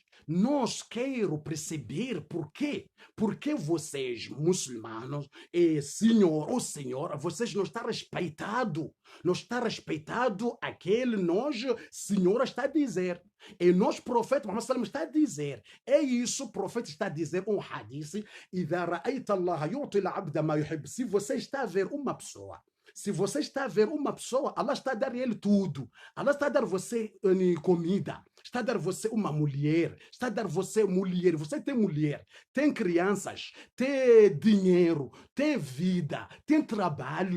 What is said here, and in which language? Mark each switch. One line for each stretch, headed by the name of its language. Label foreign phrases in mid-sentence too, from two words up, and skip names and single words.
Portuguese: Nós quero perceber por quê. Porque vocês, muçulmanos, e senhor ou senhora, vocês não estão respeitado. Não está respeitado aquele nós, senhora, está a dizer. E nós, profeta Muhammad sallam, está a dizer. É isso, o profeta está a dizer um hadith.
Arabic: إذا رأيت الله يعطي العبد ما يحب.
Portuguese: Se você está a ver uma pessoa, se você está a ver uma pessoa, Allah está a dar ele tudo. Allah está a dar você comida. Está a dar você uma mulher. Está a dar você mulher. Você tem mulher, tem crianças, tem dinheiro, tem vida, tem trabalho.